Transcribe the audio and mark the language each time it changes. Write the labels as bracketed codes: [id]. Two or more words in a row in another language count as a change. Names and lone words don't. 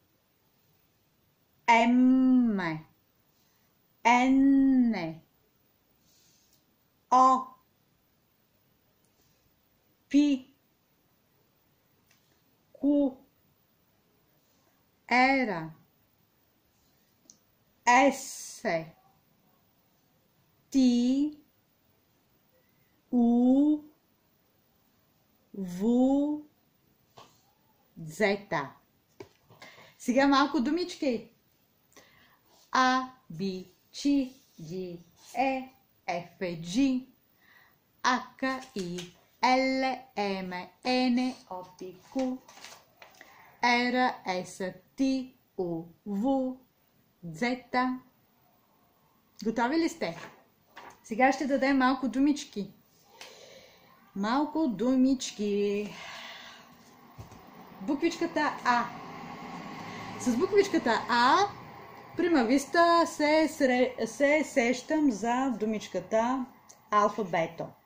[it] М, Н, О, Пи, Q, R, S, T, U, В, Z. [bg] Сега малко думички. А, Б, Ч, Д, Ф, [it] G, H, I, L, M, N, O, P, Q, R, S, T, U, V, Z. [bg] Готови ли сте? Сега ще дадем малко думички. Малко думички. Буквичката А. С буквичката А примависта се сещам за думичката алфабето.